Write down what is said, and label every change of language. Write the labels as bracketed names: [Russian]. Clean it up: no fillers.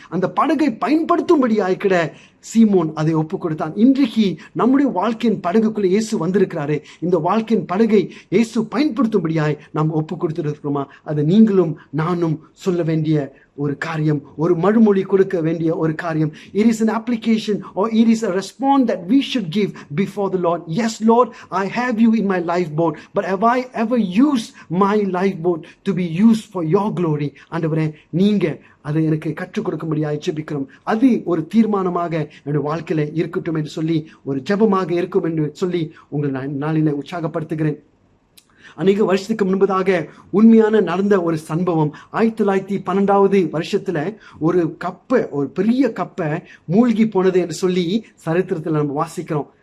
[Tamil] அந்த படகை பயன்படுத்தும்படியாய் கிட சீமோன் அதை ஒப்பு கொடுத்தான். இன்றைக்கு நம்முடைய வாழ்க்கையின் படகுக்குள்ள இயேசு வந்திருக்கிறாரு. இந்த வாழ்க்கையின் படகை இயேசு பயன்படுத்தும்படியாய் நாம் ஒப்பு கொடுத்திருக்கிறோமா? அது நீங்களும் நானும் சொல்ல வேண்டிய ஒரு காரியம், ஒரு மறுமொழி கொடுக்க வேண்டிய ஒரு காரியம். [English] It is an application or it is a response that we should give before the Lord. Yes, Lord, I have you in my lifeboat, but have I ever used my lifeboat to be used for your glory? [Tamil] ஆண்டவரே, நீங்க அதை எனக்கு கற்றுக் கொடுக்க முடியாது ஜெபிக்கிறோம். அது ஒரு தீர்மானமாக என்னுடைய வாழ்க்கையில இருக்கட்டும் என்று சொல்லி, ஒரு ஜெபமாக இருக்கும் என்று சொல்லி உங்கள் நாளில உற்சாகப்படுத்துகிறேன். அநேக வருஷத்துக்கு முன்பதாக உண்மையான நடந்த ஒரு சம்பவம். 1912 வருஷத்துல ஒரு பெரிய கப்பை மூழ்கி போனது என்று சொல்லி சரித்திரத்தில் நம்ம வாசிக்கிறோம்.